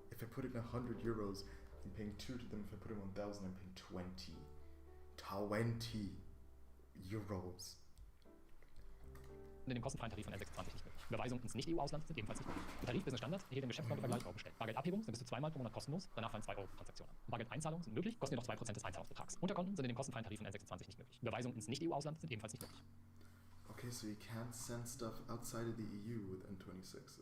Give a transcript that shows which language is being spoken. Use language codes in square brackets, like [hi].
[en] If I put in 100 euros, I'm paying 2 to them. If I put in 1,000, I'm paying 20. 20 euros. [de] in dem kostenfreien Tarif von N26 nicht möglich. Überweisungen ins Nicht-EU-Ausland sind ebenfalls nicht möglich. Der Tarif Business Standard erhielt im Geschäftskontovergleich bestellt. Bargeldabhebung sind bis zu zweimal pro Monat kostenlos, danach fallen 2 € pro Transaktion an. Bargeldeinzahlungen sind möglich, kosten jedoch 2% des Einzahlungsbetrags. Unterkonten sind in dem kostenfreien Tarif von N26 nicht möglich. Überweisungen ins Nicht-EU-Ausland sind ebenfalls nicht möglich. [en] Okay, so you can't send stuff outside of the EU with N26.